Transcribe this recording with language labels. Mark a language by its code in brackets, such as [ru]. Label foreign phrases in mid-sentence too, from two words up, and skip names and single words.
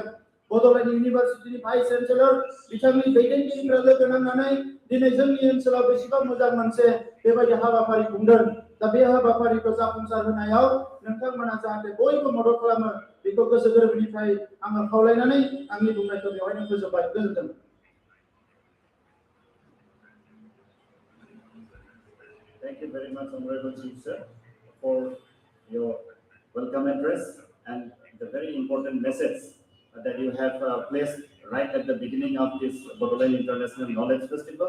[brx] बड'लेण्ड इउनिभारसिटिनि [en] vice chancellor [brx] बिथांनि दैदेनगिरिफ्रा लोगो नांनानै दिनै जोंनि ओनसोलाव बेसेबां मोजां मोनसे बेबायदि हाबाफारि खुंदों। दा बे हाबाफारिखौ जाफुंसार होनायाव नोंथांमोना जाहाथे बयबो मदद खालामो बेखौ गोसो गोरबोनिफ्राय आङो खावलायनानै आंनि बुंनायखौ बेवहायनो फोजोबबाय। गोजोन्थों। [en] Thank you very much, Honorable Chief Sir, for your welcome address and the very important message that you have placed right at the beginning of this Bodoland International Knowledge Festival.